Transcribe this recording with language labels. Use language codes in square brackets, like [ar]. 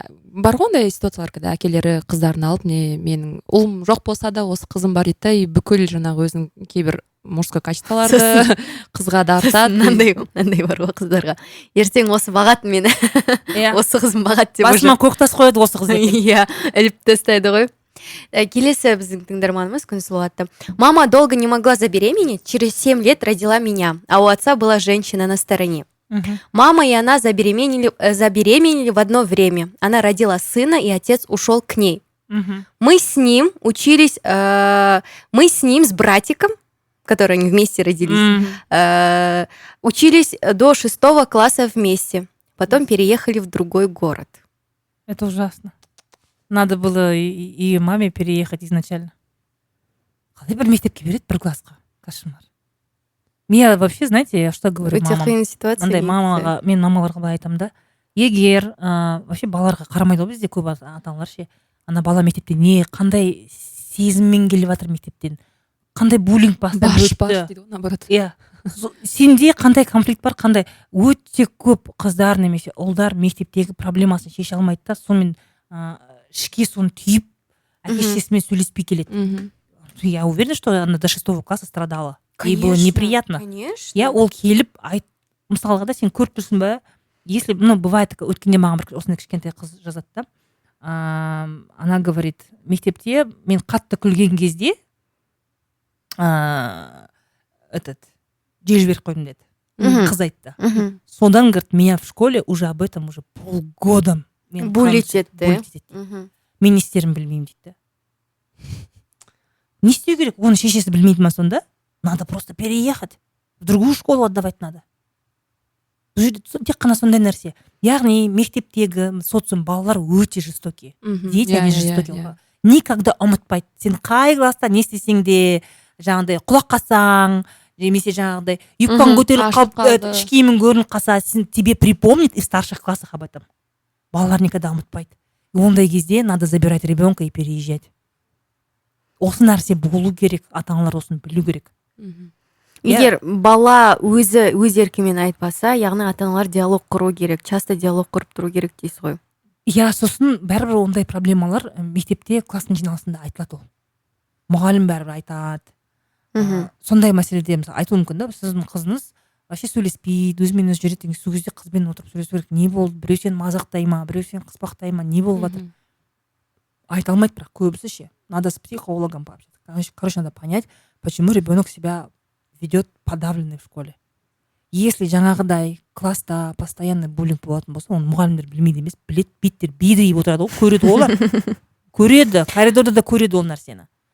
[kk] Бар ғой ондай ситуациялар, [ru] когда [kk] әкелері қыздарын алып, менің ұлым жоқ болса да осы қызым бар дейді, и бүкіл жаңағы өзінің кейбір мужской качестволарды қызға дарытады. Мынандай бар ғой қыздарға. Ертең осы бағатын мені. Осы қызым бағат деп. Басыма көктас қояды осы қыз екен. Иә, іліп тастайды ғой. Келесі біздің тыңдарманымыз Күнсұлу атты. [ru] Мама долго не могла забеременеть, через 7 лет родила меня, а у отца была женщина на стороне. Мама и она забеременели в одно время. Она родила сына, и отец ушел к ней. Мы с ним учились, мы с ним, с братиком, которые они вместе родились, учились до 6 класса вместе. Потом переехали в другой город. Это ужасно. Надо было и маме переехать изначально. [kk] Қалай бір мектепке береді бір классқа? [ru] Кошмар. Я вообще, знаете, я что говорю мамам? [kk] Өте қиын ситуация. Мен мамаларға былай айтамын да. Егер вообще балаларға қарамайды ғой бізде көп ата-аналар ше. Ана бала мектепте қандай сезіммен келіп жатыр мектептен. Қандай буллинг бастап өтті. Дейді ғой, наоборот. Иә. Сенде қандай конфликт бар, қандай өте көп қыздар немесе ұлдар мектептегі проблемасын шеше алмайды да, сонымен ішке соны түйіп, әке-шешесімен сөйлеспей келеді. [ru] Я уверена, что она до 6 класса страдала. Ей было неприятно. Конечно. [kk] Я ол келіп, мысалға да сен көріп тұрсың ба, если, бывает, өткенде маған бір осындай кішкентай қыз жазады да, [ru] она говорит, [kk] мектепте мен қатты күлген кезде жел жіберіп қойдым деді. Қыз айтты. Содан, [ru] говорит, меня в школе уже об этом уже полгода [kk] буллить етті. Мен не істерін білмеймін дейді. Не істеу керек? Оны шешесі білмейді ма сонда? [ru] Надо просто переехать. В другую школу отдавать надо. [kk] Бұл жерде тек қана сондай нәрсе. Яғни мектептегі социум балалар өте жестокий. Дети они жестокий. Никогда ұмытпайды. Сен қай класста не істесең де, жаңағыдай құлақ қасаң, немесе жаңағыдай юбкаң көтеріліп қалып, іш киімің көрініп қалса, [ru] тебе припомнит и в старших классах об этом. [kk] балалар [ru] никогда [kk] ұмытпайды. Ондай кезде [ru] надо забирать ребенка и переезжать. [kk] Осы нәрсе болу керек, ата-аналар осыны білу керек. Егер бала өз еркімен айтпаса, яғни ата-аналар диалог құру керек, часто диалог құрып тұру керек дейсіз ғой. Сосын бәрібір ондай проблемалар мектепте класстың жиналысында айтылады ол. Мұғалім бәрібір айтады. Сондай мәселеде мысалы айтуы мүмкін да, сіздің қызыңыз вообще сөйлеспейді, өзімен өзі жүреді, сол кезде қызбен отырып сөйлесу керек. Не болды? Біреу сені мазақтай ма, біреу сені қыспақтай ма, не болып жатыр? Айта алмайды, бірақ көбісі ше. [ru] Надо с психологом пообщаться. Короче, надо понять, почему ребенок себя ведет подавленный в школе. [kk] Если жаңағыдай класста постоянный буллинг болатын болса, оны мұғалімдер білмейді емес, біледі, беттер бедірейіп отырады, көреді олар. Көреді, коридорда да көреді ол нәрсені.